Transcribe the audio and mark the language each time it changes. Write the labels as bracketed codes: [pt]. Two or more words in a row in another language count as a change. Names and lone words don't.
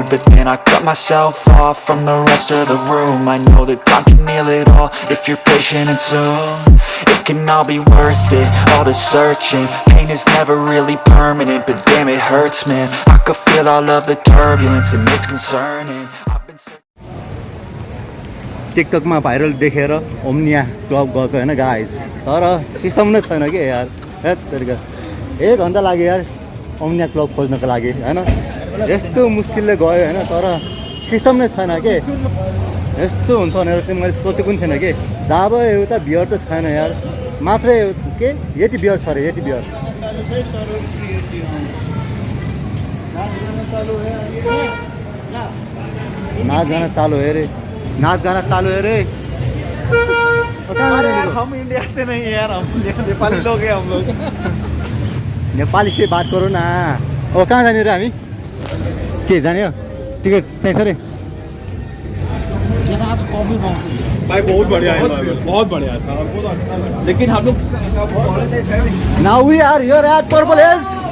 [en] But then I cut myself off from the rest of the room. I know that time can heal it all if you're patient and soon. It can all be worth it, all the searching. Pain is never really permanent, but damn it hurts man. I could feel all of the turbulence and it's concerning. I've been [ne] टिकटकमा भाइरल देखेर ओम्निया क्लब गएको होइन गाइस तर सिस्टम नै छैन कि यार हेत्तेरिका 1 घन्टा लाग्यो यार ओम्निया क्लब खोज्नको लागि होइन यस्तो मुस्किलले गयो होइन तर सिस्टम नै छैन के यस्तो हुन्छ भनेर चाहिँ मैले सोचेको पनि थिएन कि जब एउटा बियर त छैन यार मात्रै के यति बियर छ अरे यति बियर [hi] नाच गाना चालू है रे नाच गाना चालू है रे अरे यार हम इंडिया से नहीं है यार हम नेपाली लोग हैं हम लोग नेपाली से बात करो ना [ne] ओ कहाँ जाने रे हामी के जाने हो टिकट चाहिन्छ रे यहाँ आज कॉफी पाउँछ भाई [hi] बहुत बढ़िया है बहुत बढ़िया था लेकिन हम लोग [en] Now we are here at Purple Hills